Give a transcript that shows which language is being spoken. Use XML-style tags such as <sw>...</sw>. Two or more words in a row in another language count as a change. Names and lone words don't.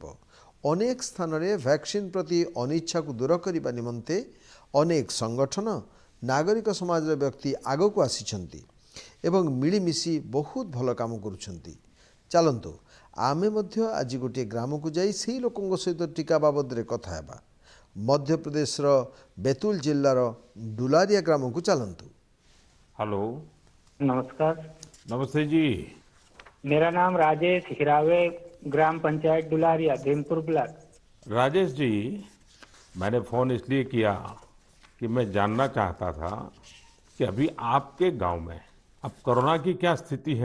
<or>ଅନେକ ସ୍ଥାନରେ ଭ୍ୟାକ୍ସିନ୍ ପ୍ରତି ଅନିଚ୍ଛାକୁ ଦୂର କରିବା ନିମନ୍ତେ ଅନେକ ସଂଗଠନ, ନାଗରିକ ସମାଜର ବ୍ୟକ୍ତି ଆଗକୁ ଆସିଛନ୍ତି ଏବଂ ମିଳିମିଶି ବହୁତ ଭଲ କାମ କରୁଛନ୍ତି। ଚାଲନ୍ତୁ ଆମେ ମଧ୍ୟ ଆଜି ଗୋଟିଏ ଗ୍ରାମକୁ ଯାଇ ସେହି ଲୋକଙ୍କ ସହିତ ଟୀକା ବାବଦରେ କଥା ହେବା। ମଧ୍ୟପ୍ରଦେଶର ବେତୁଲ ଜିଲ୍ଲାର ଡୁଲାରିଆ ଗ୍ରାମକୁ ଚାଲନ୍ତୁ।</or> <hi>हेलो। नमस्कार। नमस्ते जी। मेरा नाम राजेश हिरावे, ग्राम पंचायत डुलारिया, भीमपुर ब्लॉक। राजेश जी, मैंने फ़ोन इसलिए किया कि मैं जानना चाहता था कि अभी आपके गांव में अब कोरोना की क्या स्थिति है।</hi>